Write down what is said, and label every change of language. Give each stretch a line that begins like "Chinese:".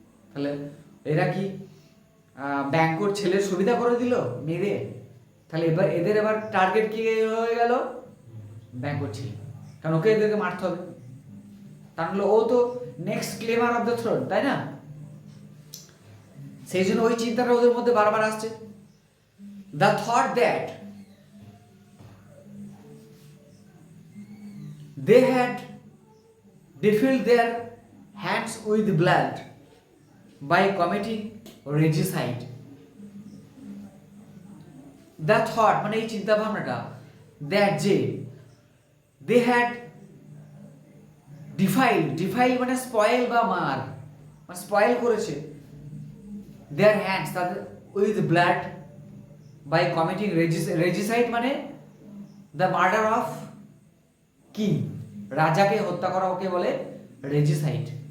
Bangla: তাহলে এরা কি ব্যাঙ্কর ছেলের সুবিধা করে দিল মেরে? তাহলে এবার টার্গেট কি হয়ে গেল? ব্যাঙ্কর ছেলে, কারণ ওকে এদেরকে মারতে হবে। তাহলে ও তো
English: next claimer of the throne,
Bangla: তাই না? সেই জন্য ওই চিন্তাটা ওদের মধ্যে বারবার আসছে।
English: The thought that they had defiled their hands with blood by committing regicide. The thought
Bangla: মানে এই চিন্তা ভাবনাটা, that যে
English: they had defiled
Bangla: মানে স্পয়েল বা মার, মানে স্পয়েল করেছে
English: their hands
Bangla: তাদের
English: with blood by committing regicide
Bangla: মানে
English: the murder of
Bangla: কিং, রাজাকে হত্যা করা, ওকে বলে রেজিসাইড।